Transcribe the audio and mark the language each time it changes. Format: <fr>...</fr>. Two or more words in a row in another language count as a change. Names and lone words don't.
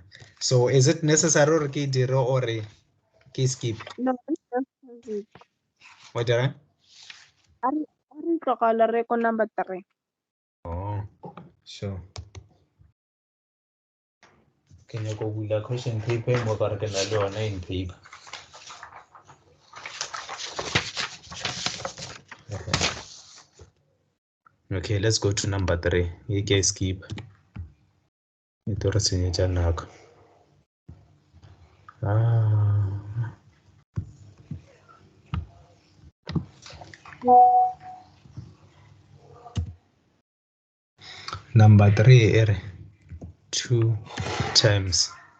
<en>So is it necessary or ki skip? No, it's What are? Ari number 3. Oh, sure. Can you go with the question paper</en> <nso>mo ka re ke na le yona</nso> <en>in paper? Okay, let's go to number 3. You can skip.</en> <nso>Ito re senyetsa nako.</nso> <en>Number 3 ere 2 times</en>